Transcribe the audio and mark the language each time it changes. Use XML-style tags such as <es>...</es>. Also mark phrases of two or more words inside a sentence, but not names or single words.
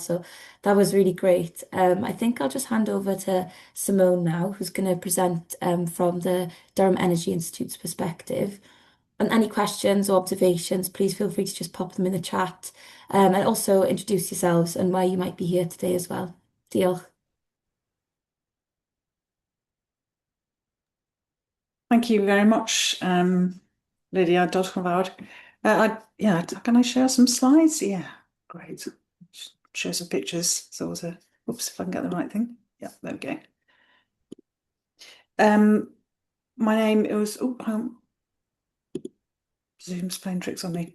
<en>So that was really great. I think I'll just hand over to Simone now, who's going to present from the Durham Energy Institute's perspective. And any questions or observations, please feel free to just pop them in the chat, and also introduce yourselves and why you might be here today as well.</en> <cy>Diolch.</cy> <en>Thank you very much, Lydia.</en> <cy>Diolch yn fawr.</cy> <en>Can I share some slides? Yeah, great. Share some pictures. So, oops, if I can get the right thing. Yeah, there we go. My name is, Zoom's playing tricks on me.</en>